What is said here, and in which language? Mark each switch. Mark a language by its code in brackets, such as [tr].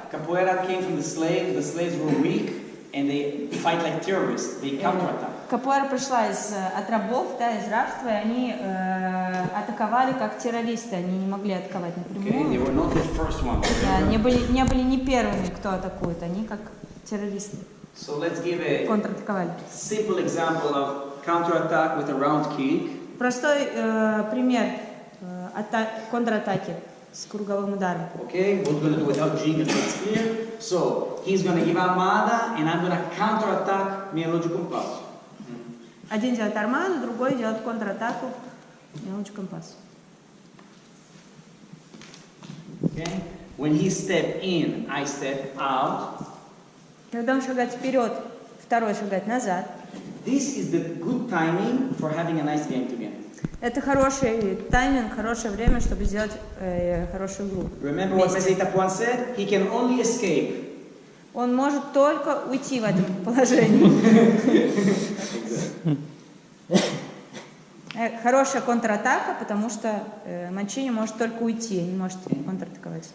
[en] Capoeira came from the slaves were weak and they fight like terrorists, they counterattack. [ru] Капоэра пришла от рабов, да, из рабства, и они атаковали как террористы, они не могли атаковать [en] Okay, they [ru] напрямую. [en] were not the first ones. [ru] Да, не были не первыми, кто атакует, они как террористы [en] So let's give a [ru] контратаковали. [en] simple example of counterattack with a round kick. [ru] Простой пример контратаки с круговым ударом. [en] Okay, what we're going to do without jingle, it's clear. So, he's going to give armada and I'm going to counterattack мелочью компас. [ru] Один делает армаду, другой делает контратаку мелочь компас. [en] Okay? When he step in, I step out. [ru] Когда он шагает вперед, второй шагает назад. [en] This is the good timing for having a nice game together. [ru] Это хороший тайминг, хорошее время, чтобы сделать хорошую игру. [en] Remember what Mesita Puan said? He can only escape. [ru] Он может только уйти в этом положении. Хорошая контратака, потому что Манчини может только уйти, не может контратаковать.